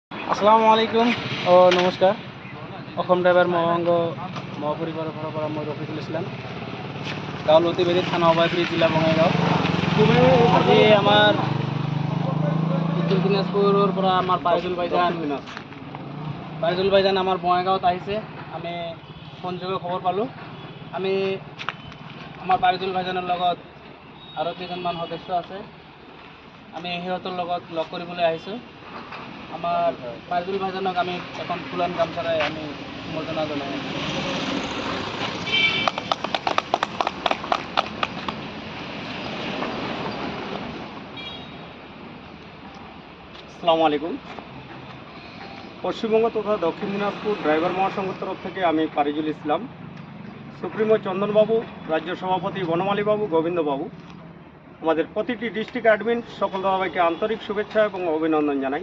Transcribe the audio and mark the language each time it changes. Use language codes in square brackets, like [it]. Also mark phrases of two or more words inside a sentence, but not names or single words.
[ar] السلام عليكم [bn] ও নমস্কার। [as] অসম ড্রাইভার মহাঙ্গ মহাপরিবারের পৰা মই ৰফিকুল ইছলাম, গাঁও লতিবেৰী, থানা অভয়পুৰী, জিলা বঙাইগাঁও। আজি আমাৰ উত্তৰ দিনাজপুৰৰ পৰা আমাৰ পাৰিজুল ভাইজান আমাৰ বঙাইগাঁৱত আহিছে। আমি ফোনযোগে খবৰ পালোঁ। আমি আমাৰ পাৰিজুল ভাইজানৰ লগত আৰু কেইজনমান সদস্য আছে। আমি সিহঁতৰ লগত লগ কৰিবলৈ আহিছোঁ। আমাৰ পাৰিজুল ভাইজানক আমি এখন ফুলান গামোচাৰে আমি সম্বৰ্ধনা জনাই আছোঁ। [ar] السلام عليكم. [bn] পশ্চিমবঙ্গ তথা দক্ষিণ দিনাজপুর ড্রাইভার মহাসংঘের তরফ থেকে আমি পারিজুল ইসলাম, সুপ্রিমো চন্দনবাবু, রাজ্য সভাপতি বনমালীবাবু, গোবিন্দবাবু, আমাদের প্রতিটি ডিস্ট্রিক্ট অ্যাডমিন সকল দাদাভাইকে আন্তরিক শুভেচ্ছা এবং অভিনন্দন জানাই।